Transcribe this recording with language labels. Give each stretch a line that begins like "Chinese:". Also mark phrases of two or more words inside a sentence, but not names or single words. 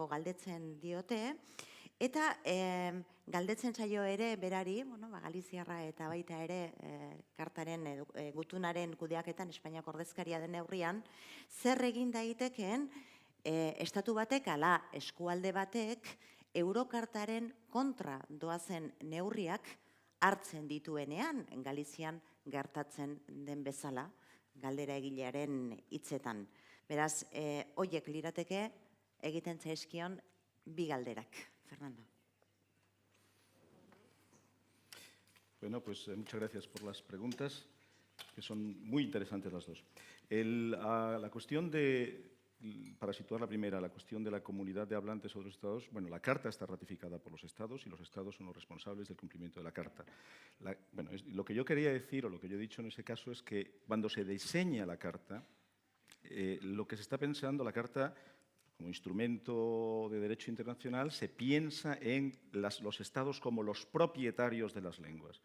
Basque: galdetzen diote, eta galdetzen zaio ere berari, Galiziarra eta baita ere kartaren gutunaren kudeaketan Espainiako ordezkaria den neurrian, zer egin daitekeen estatu batek ala eskualde batek Eurokartaren kontra doazen neurriak hartzen dituenean, Galizian gertatzen den bezala, galdera egilearen hitzetan. Beraz, hoiek lirateke egiten zaizkion bi galderak. Fernando.
Spanish: Bueno, pues muchas gracias por las preguntas, que son muy interesantes las dos. La cuestión de para situar la primera, la cuestión de la comunidad de hablantes o de los estados, bueno, la Carta está ratificada por los estados y los estados son los responsables del cumplimiento de la Carta. Lo que yo quería decir, o lo que yo he dicho en ese caso, es que cuando se diseña la Carta, lo que se está pensando, la Carta como instrumento de derecho internacional, se piensa en los estados como los propietarios de las lenguas.